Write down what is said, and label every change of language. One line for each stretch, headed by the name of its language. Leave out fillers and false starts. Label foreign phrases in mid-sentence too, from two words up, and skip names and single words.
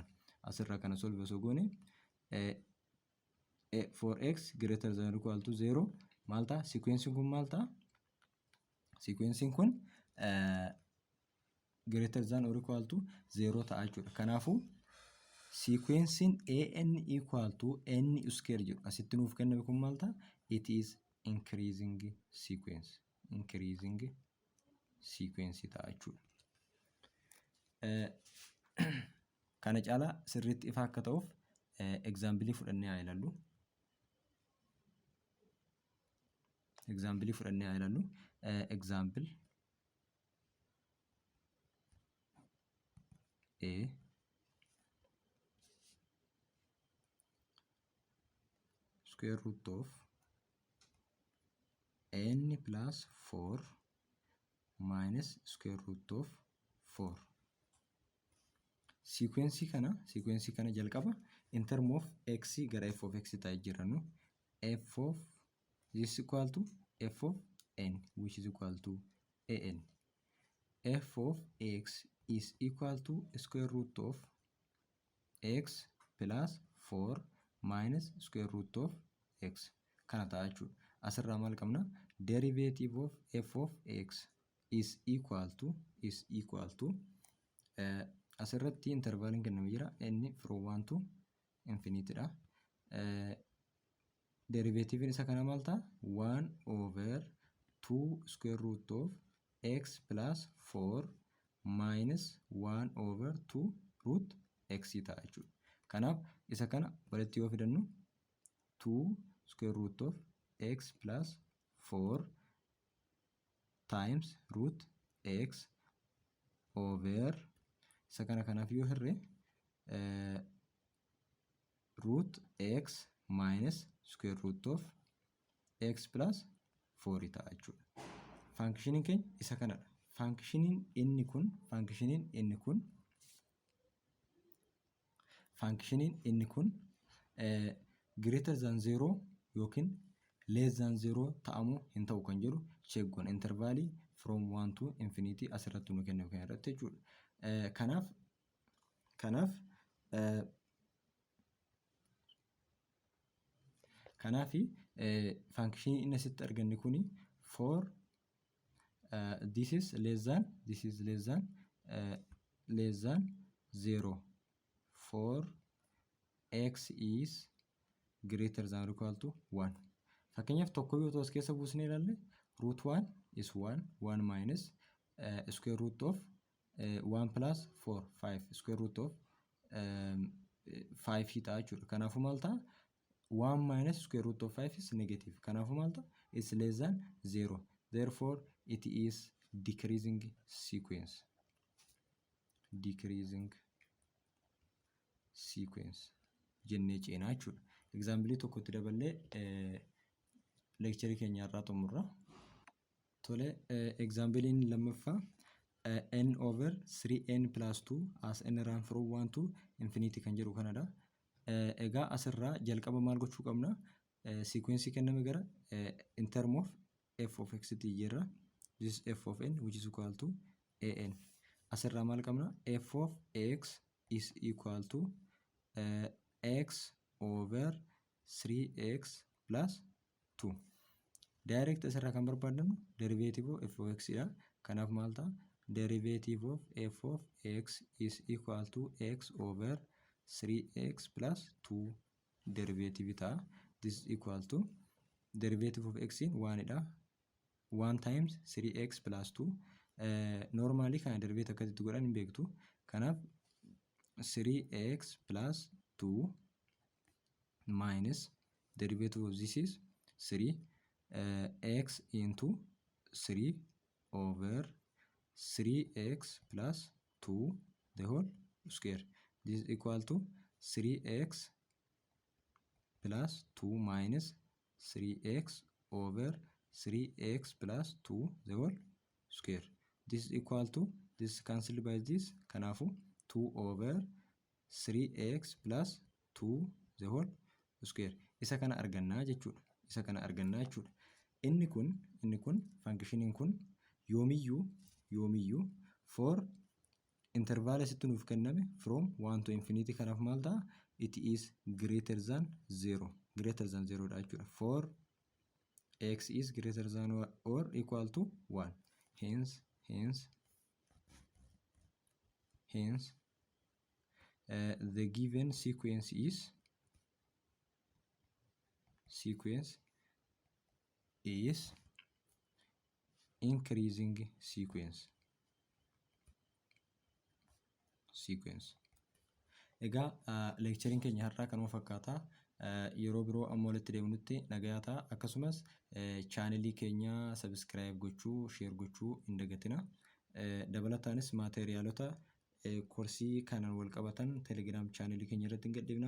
Oromo: Asirraa kana solve osoo goone
English: for x greater than or equal to 0
Oromo: maal ta'a? Sequencein kun maal ta'a? Sequencein kun
English: greater than or equal to 0
Oromo: ta'a jechuudha. Kanaafuu sequencein an equal to
English: n square
Oromo: jedhu asitti nuuf kenname kun maal ta'a?
English: It is increasing sequence. Increasing sequence
Oromo: ta'a jechuudha. Kana caalaa sirriitti ifa akka ta'uuf example fudhannee haa ilaallu.
English: Example A square root of n plus 4 minus square root of 4. Sequence
Oromo: kana jalqaba
English: in term of x
Oromo: gara
English: f of x
Oromo: ta'ee jirannu
English: f of this equal to f of n which is equal to an. F of x is equal to square root of x plus 4 minus square root of x
Oromo: kana ta'a jechuudha. Asirraa maal qabna?
English: Derivative of f of x is equal to
Oromo: asirratti intervaliin kenname jira.
English: N from 1 to infinity dha.
Oromo: Derivative isa kana maal ta'a?
English: 1 over 2 square root of x plus 4 minus 1 over 2 root x
Oromo: ta'a jechuudha. Kanaaf isa kana walitti yoo fidannu
English: 2 square root of x plus 4 times root x over
Oromo: isa kana kanaaf yoo hirre
English: root x minus square root of x plus 4
Oromo: ta'a jechuudha. Functioning keenya isa kanadha. Functioning inni kun
English: greater than 0
Oromo: yookiin
English: less than 0
Oromo: ta'amuu hin ta'u kan jedhu check goona. Intervalii
English: from 1 to infinity
Oromo: asirratti nu kenname kan irratti jechuudha. Kanaafi functionii inni asitti arganne kuni
English: for this is less than 0 for x is greater than or equal to 1.
Oromo: Fakkeenyaaf tokko yoo ta'u as keessa buusnee ilaalle
English: root 1 is 1 minus square root of 1 plus 4 5 square root of 5
Oromo: ta'a jechuudha. Kanaafuu maal ta'a?
English: 1 minus square root of 5 is negative.
Oromo: Kanaafuu maal ta'a?
English: It's less than 0. Therefore it is decreasing sequence.
Oromo: Jennee ceenaa jechuudha. Example tokkotti daballee lecture keenya irraa xumurra. Tole examplein lammaffaa
English: n over 3n plus 2 as n run from 1 to infinity
Oromo: kan jedhu kanadha. Egaa asirraa jalqaba maal gochuu qabna? Sequence kenname gara
English: in term of f of x
Oromo: ti jirra.
English: This is f of n which is equal to an.
Oromo: asirraa maal qabna?
English: F of x is equal to x over 3x plus 2. Direct
Oromo: asirraa kan barbaadnu
English: derivative of f of x dha.
Oromo: Kanaaf maal ta'a?
English: Derivative of f of x is equal to x over 3x plus 2 derivative ta'a. This is equal to derivative of x in 1 dha. 1 times 3x plus 2.
Oromo: Normally kana derivative akkasitti godhan hin beektu.
English: Kanaaf 3x plus 2 minus derivative of this is 3 x into 3 over 3x plus 2 the whole square. This is equal to 3x plus 2 minus 3x over 3x plus 2 the whole square. This is equal to, this cancelled by this, kanafu 2 over 3x plus 2 the whole square.
Oromo: Isa kana argannaa jechuudha. Isa kana argannaa jechuudha. Inni kun functioniin kun yoomiyyuu
English: for interval
Oromo: asitti nuuf kenname
English: from 1 to infinity.
Oromo: Kanaaf maal ta'a?
English: It is greater than 0. Greater than 0
Oromo: dha jechuudha.
English: For x is greater than or equal to 1. Hence the given sequence is increasing sequence.
Oromo: Egaa lecturing keenya har'aa kanuma fakkaata. Yeroo biroo amma walitti deemnutti nagayaa ta'a. Akkasumas chaanelii keenya subscribe gochuu, share gochuu hin dagatina. Dabalataanis maateriaalota koorsii kanaan wal qabatan telegram chaanelii keenya irratti hin gadhiifna.